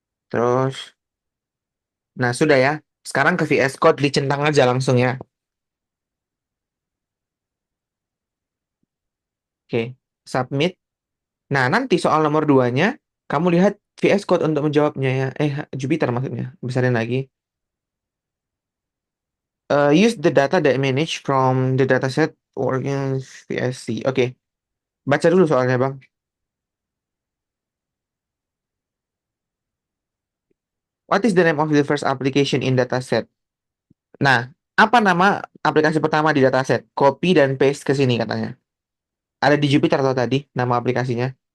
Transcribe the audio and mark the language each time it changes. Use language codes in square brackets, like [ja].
[id] Terus, nah sudah ya. Sekarang ke VS Code dicentang aja langsung ya. Oke, submit. Nah, nanti soal nomor duanya, kamu lihat VS Code untuk menjawabnya ya. Jupyter maksudnya. Besarin lagi. [en] Use the data that managed from the dataset organize VSC. [id] Oke, baca dulu soalnya, Bang. [en] What is the name of the first application in dataset? [id] Nah, apa nama aplikasi pertama di dataset? Copy dan paste ke sini katanya. Ada di Jupyter atau tadi nama aplikasinya?